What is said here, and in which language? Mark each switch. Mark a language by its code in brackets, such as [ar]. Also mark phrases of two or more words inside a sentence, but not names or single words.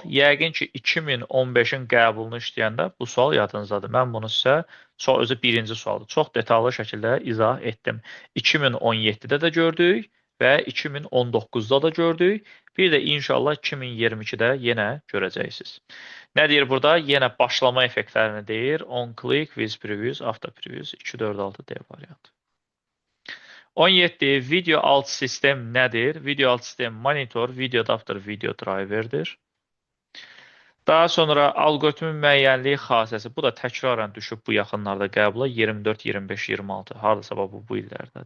[az] Yəqin ki, 2015-in qəbulunu işləyəndə bu sual yadınızdadır. Mən bunu sizə özü birinci sualdır. Çox detallı şəkildə izah etdim. 2017-də də gördük və 2019-da da gördük. Bir də inşallah 2022-də yenə görəcəksiniz. Nə deyir burada? Yenə başlama effektlərini deyir. [en] On click, with previews, after previews, 246 D variantı. [az] 17. Video alt sistem nədir? Video alt sistem monitor, [en] video adapter, [az] video driverdir. Daha sonra algoritmin müəyyənliyi xassəsi. Bu da təkrarən düşüb bu yaxınlarda qəbula. 24, 25, 26. Hardasa bu illərdədir.